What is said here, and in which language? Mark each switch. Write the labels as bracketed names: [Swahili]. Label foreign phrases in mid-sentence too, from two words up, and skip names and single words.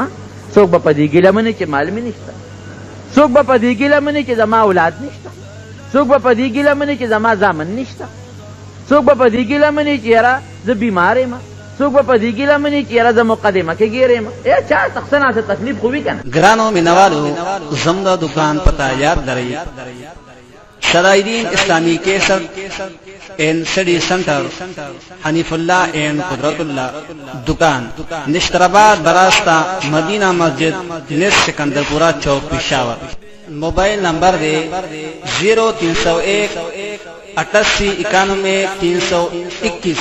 [Pashto] څوک به په دې ګیله مني چې مال مې نشته، څوک به په دې ګیله مني چې زما اولاد نشته، څوک به په دې ګیله مني چې زما زامن نشته، څوک به په دې ګیله مني چې یاره زه بیمار یم، څوک به په دې ګیله مني چې یاره زه مقدمه کې ګیر یم. چا ته څه ناڅه تکلیف خو وي که نه. ګرانو مینوالو، زموږ د دکان پته یاد لرئ، صدایدین اسلامی کیسر اینڈ سٹڈی سینٹر، حنیف اللہ اینڈ قدرت اللہ، دکان نشترآباد براستہ مدینہ مسجد، نس سکندرپورہ چوک، پشاور. موبائل نمبر دے 0301 88 91 321.